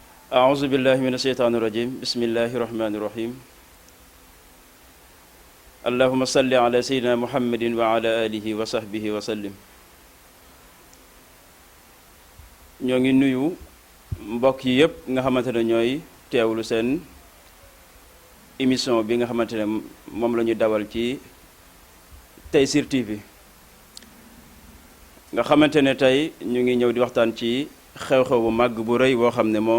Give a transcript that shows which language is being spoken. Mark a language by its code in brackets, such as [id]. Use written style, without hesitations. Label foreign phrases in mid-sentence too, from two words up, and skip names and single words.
[ar] أعوذ بالله من الشيطان الرجيم بسم الله الرحمن الرحيم اللهم صل على سيدنا محمد وعلى آله وصحبه وسلم [wo] ñoo ngi nuyu mbokk yi yëpp nga xamante ne ñooy teewlu seen émission bi nga xamante ne moom la ñu dawal ci Tayssir TV nga xamante ne tey ñu ngi ñëw di waxtaan ci xew-xew bu màgg bu rëy boo xam ne